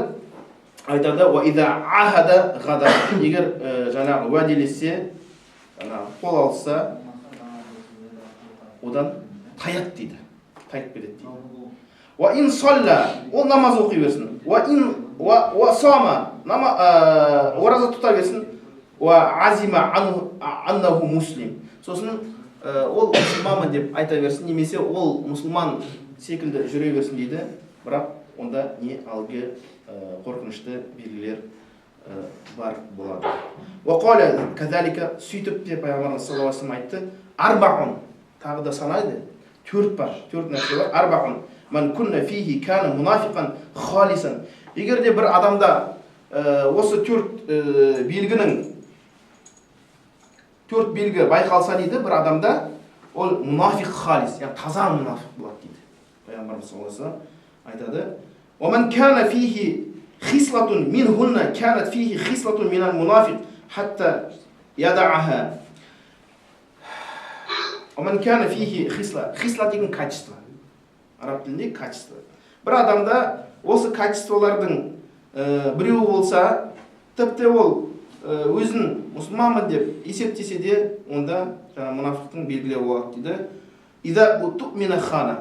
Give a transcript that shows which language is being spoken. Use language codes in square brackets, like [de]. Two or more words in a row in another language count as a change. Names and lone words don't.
[kk] Айтады, егер жаңағы уәделесе, қол алса, одан таяқ дейді. Таяқ береді дейді. [ar] وإن صلى, [kk] ол намаз оқи берсін. [ar] وصام, [kk] ораза тұта берсін. [ar] وزعم أنه مسلم. [kk] Сосын ол мұсылманмын деп айта берсін, немесе ол мұсылман секілді жүре берсін дейді. Бірақ онда не алғы қорқынышты белгілер бар болады. [ar] وقال كذلك [kk] сөйтіп деп пайғамбарымыз [ar] صلى الله عليه وسلم [kk] айтты. Арбаун, тағы да санайды. 4 бар, 4 нәрсе бар. Арбаун. [ar] من كن فيه كان منافقا خالصا. [kk] Егер де бір адамда осы 4 белгінің 4 белгі байқалса дейді, бір адамда ол [ar] منافق خالص, [kk] яғни таза мунафиқ болады дейді. [ar] Пайғамбарымыз صلى الله عليه وسلم айтады. ومن كان فيه خصلة منهن كانت فيه خصلة من المنافق حتى يدعها. ومن كان فيه خصلة деген качество. [kk] Араб тілінде качество. Бір адамда осы качестволардың біреуі болса, тіпті ол өзін мұсылманмын деп есептесе де, онда мұнафиқтың белгілері болады дейді. [ar] إذا اؤتمن خان.